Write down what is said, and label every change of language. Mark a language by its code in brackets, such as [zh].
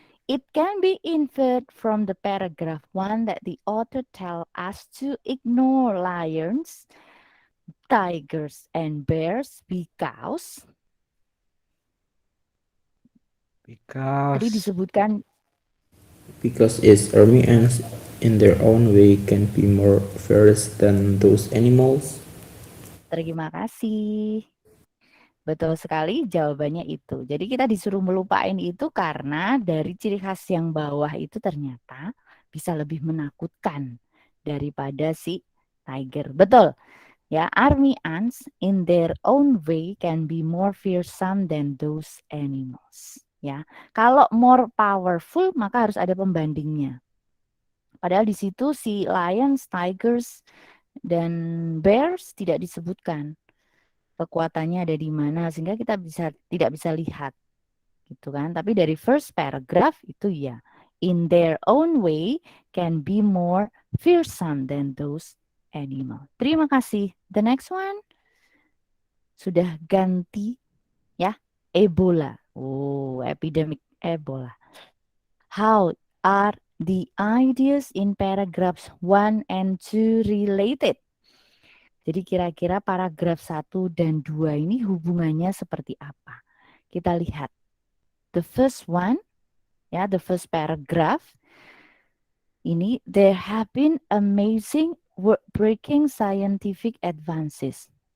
[en] It can be inferred from the paragraph 1 that the author tell us to ignore lions, tigers, and bears because [id] tadi disebutkan [en] its army ants in their own way can be more fierce than those animals. [id] Terima kasih. Betul sekali jawabannya itu. Jadi kita disuruh melupain itu karena dari ciri khas yang bawah itu ternyata bisa lebih menakutkan daripada si tiger. Betul. Ya, [en] army ants in their own way can be more fearsome than those animals. [id] Ya, kalau [en] more powerful [id] maka harus ada pembandingnya. Padahal di situ si [en] lions, tigers, [id] dan bears tidak disebutkan kekuatannya ada di mana sehingga kita tidak bisa lihat gitu kan. Tapi dari [en] first paragraph [id] itu ya, [en] in their own way can be more fearsome than those animal. [id] Terima kasih. [en] The next one [id] sudah ganti ya. Ebola. [en] Oh, epidemic Ebola. How are the ideas in paragraphs 1 and 2 related? [id] Jadi kira-kira paragraf 1 dan 2 ini hubungannya seperti apa? Kita lihat. [en] The first one, [id] ya, [en] the first paragraph. [id] Ini, [en] there have been amazing breaking scientific advances.